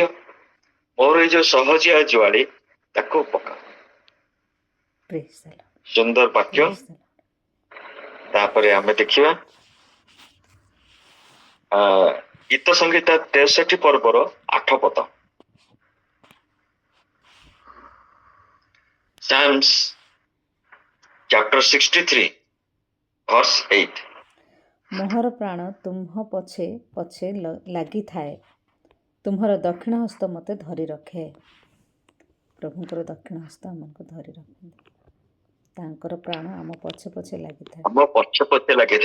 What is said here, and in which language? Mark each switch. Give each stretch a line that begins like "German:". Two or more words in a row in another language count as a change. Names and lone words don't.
Odia: ମୋର ଏଇ ଯୋଉ ସହଜିଆ ଜୁଆଳି ତାକୁ ପକାଅ।
English: Praise the Lord.
Odia: ସୁନ୍ଦର ବାକ୍ୟ।
English: Praise the Lord.
Odia: ତାପରେ ଆମେ ଦେଖିବା ଗୀତ ସଂହିତା 63 ପର୍ବର 8 ପଦ।
English: Psalms chapter 63 verse 8।
Odia: ମୋହର ପ୍ରାଣ ତୁମ୍ଭ ପଛେ ପଛେ ଲାଗିଥାଏ, ତୁମ୍ଭର ଦକ୍ଷିଣ ହସ୍ତ ମୋତେ ଧରି ରଖେ। ପ୍ରଭୁଙ୍କର ଦକ୍ଷିଣ ହସ୍ତ ଆମକୁ ଧରି ରଖନ୍ତି। ତାଙ୍କର ପ୍ରାଣ ଆମ ପଛେ ପଛେ ଲାଗିଥାଏ। ଆମ ପଛେ ପଛେ ଲାଗିଥାଏ।